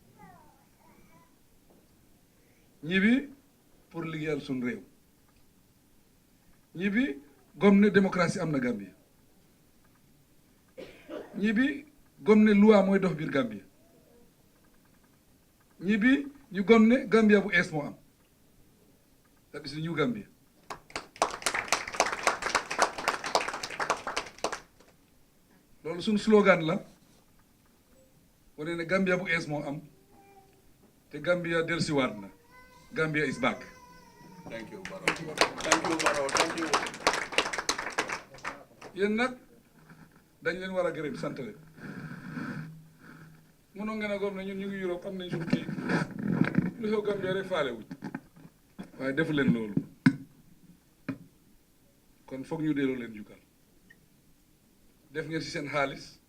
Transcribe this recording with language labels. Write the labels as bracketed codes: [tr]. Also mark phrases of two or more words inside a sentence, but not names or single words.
[wo] ñibbi pour liggéeyal suñ réew ñibbi gom ne démocratie am na Gambia ñibbi gom ne loi mooy dox biir Gambia ñibbi ñu gom ne Gambia bu ees moo am [en] that is new Gambia [wo] loolu suñ slogan la wane ne Gambia bu ees moo am te Gambia dellusiwaat na [en] Gambia is back. Thank you, Barrow. Thank you, Barrow. Thank you. [wo] yéen nag dañ leen war a gërëm sant leen mënoo ngeen a gom ne ñun ñu ngi Europe am nañ suñu kii lu xew Gambia rek faale wuñ waaye defu leen loolu kon foog ñu delloo leen jukkal def ngeen si seen xaalis